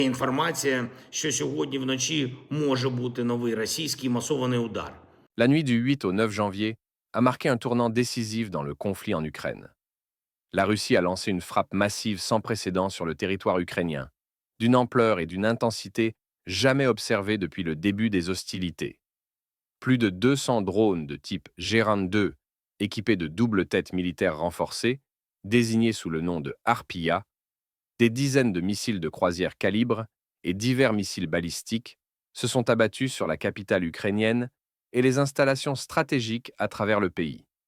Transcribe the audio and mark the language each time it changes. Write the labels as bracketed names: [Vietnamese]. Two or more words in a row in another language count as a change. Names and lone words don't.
[Ukrainian] Інформація, що сьогодні вночі може бути новий російський масований удар. [French] La nuit du 8 au 9 janvier a marqué un tournant décisif dans le conflit en Ukraine. La Russie a lancé une frappe massive sans précédent sur le territoire ukrainien, d'une ampleur et d'une intensité jamais observées depuis le début des hostilités. Plus de 200 drones de type G-2, équipés de doubles têtes militaires renforcées, désignés sous le nom de Harpia, des dizaines de missiles de croisière calibre et divers missiles balistiques se sont abattus sur la capitale ukrainienne et les installations stratégiques à travers le pays.